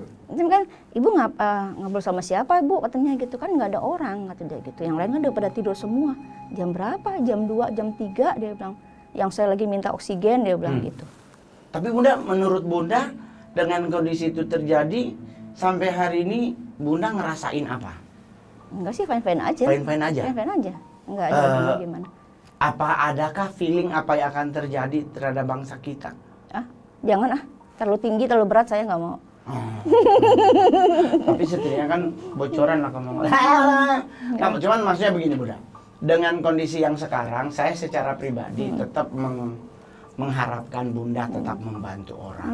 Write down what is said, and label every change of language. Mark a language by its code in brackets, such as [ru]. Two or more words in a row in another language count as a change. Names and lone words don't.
[id] Itu kan ibu ngobrol sama siapa Ibu katanya gitu kan nggak ada orang kata dia gitu. Yang lain kan udah pada tidur semua. Jam berapa? Jam 2, jam 3 dia bilang. Yang saya lagi minta oksigen dia bilang gitu. Tapi Bunda, menurut Bunda dengan kondisi itu terjadi sampai hari ini Bunda ngerasain apa? Enggak sih, fine-fine aja. Fine-fine aja? Fine-fine aja. Enggak ada gimana. Apa adakah feeling apa yang akan terjadi terhadap bangsa kita? Jangan terlalu tinggi, terlalu berat saya nggak mau. Tapi setidaknya kan bocoran lah kamu. Nah, cuman maksudnya begini Bunda. Dengan kondisi yang sekarang, saya secara pribadi tetap mengharapkan Bunda tetap membantu orang.